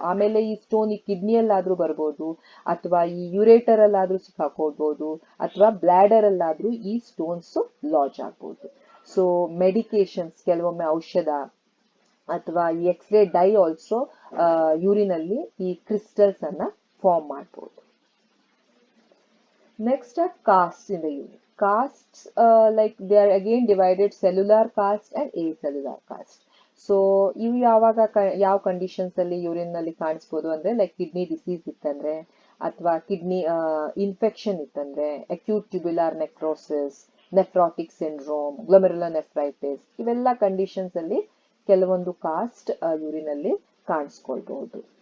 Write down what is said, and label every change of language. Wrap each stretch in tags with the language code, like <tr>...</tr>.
<kn>ಆಮೇಲೆ ಈ ಸ್ಟೋನ್ ಈ ಕಿಡ್ನಿಯಲ್ಲಾದ್ರೂ ಬರ್ಬೋದು, ಅಥವಾ ಈ ಯುರೇಟರಲ್ಲಾದ್ರೂ ಸಿಕ್ಕಾಕೊಳ್ಬೋದು, ಅಥವಾ ಬ್ಲ್ಯಾಡರಲ್ಲಾದ್ರೂ ಈ ಸ್ಟೋನ್ಸ್ ಲಾಜ್ ಆಗ್ಬೋದು. ಸೊ ಮೆಡಿಕೇಶನ್ಸ್, ಕೆಲವೊಮ್ಮೆ ಔಷಧ ಅಥವಾ ಈ ಎಕ್ಸ್ರೇ ಡೈ ಆಲ್ಸೋ ಯೂರಿನಲ್ಲಿ ಈ ಕ್ರಿಸ್ಟಲ್ಸ್ ಅನ್ನ ಫಾರ್ಮ್ ಮಾಡ್ಬೋದು.</kn> <en>Next are casts in the urine. Casts, like they are again divided cellular caste and acellular caste.</en> <kn>So ಇವು ಯಾವಾಗ ಯಾವ ಕಂಡೀಷನ್ಸ್ ಅಲ್ಲಿ ಯೂರಿನ್ ನಲ್ಲಿ ಕಾಣಿಸ್ಬೋದು ಅಂದ್ರೆ, ಲೈಕ್ ಕಿಡ್ನಿ ಡಿಸೀಸ್ ಇತ್ತಂದ್ರೆ, ಅಥವಾ ಕಿಡ್ನಿ ಇನ್ಫೆಕ್ಷನ್ ಇತ್ತಂದ್ರೆ, acute tubular necrosis, nephrotic syndrome, ಗ್ಲೊಮೆರುಲರ್ nephritis, ಇವೆಲ್ಲ ಕಂಡೀಷನ್ಸ್ ಅಲ್ಲಿ ಕೆಲವೊಂದು ಕಾಸ್ಟ್ ಯೂರಿನ್ ಅಲ್ಲಿ ಕಾಣಿಸ್ಕೊಳ್ಬಹುದು.</kn>